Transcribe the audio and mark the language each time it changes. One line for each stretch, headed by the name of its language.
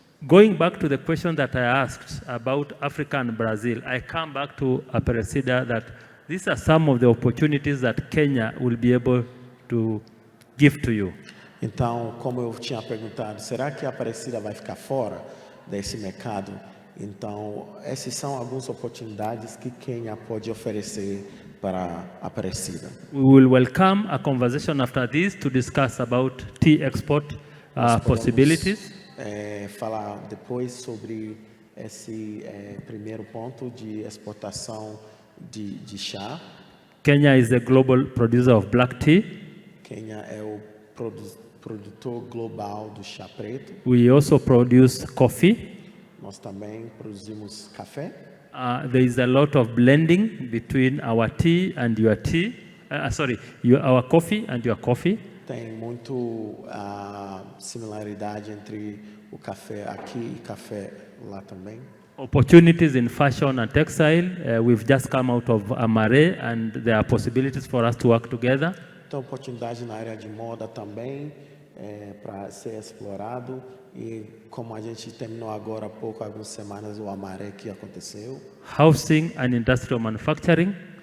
English: Going back to the question that I asked about Africa and Brazil, I come back to Aparecida that these are some of the opportunities that Kenya will be able to give to you.
Portuguese: Então, como eu tinha perguntado, será que a Aparecida vai ficar fora desse mercado? Então, essas são algumas oportunidades que Quênia pode oferecer para a Aparecida.
English: We will welcome a conversation after this to discuss about tea export possibilities.
Portuguese: Falar depois sobre esse primeiro ponto de exportação de chá.
English: Kenya is the global producer of black tea.
Portuguese: Quênia é o produtor global do chá preto.
English: We also produce coffee.
Portuguese: Nós também produzimos café.
English: There is a lot of blending between our tea and your tea. Our coffee and your coffee.
Portuguese: Tem muito similaridade entre o café aqui e café lá também.
English: Opportunities in fashion and textile. We've just come out of Amare, and there are possibilities for us to work together.
Portuguese: Então, oportunidade na área de moda também para ser explorado. E como a gente terminou agora há pouco, algumas semanas, o Amare que aconteceu.
English: Housing and industrial manufacturing.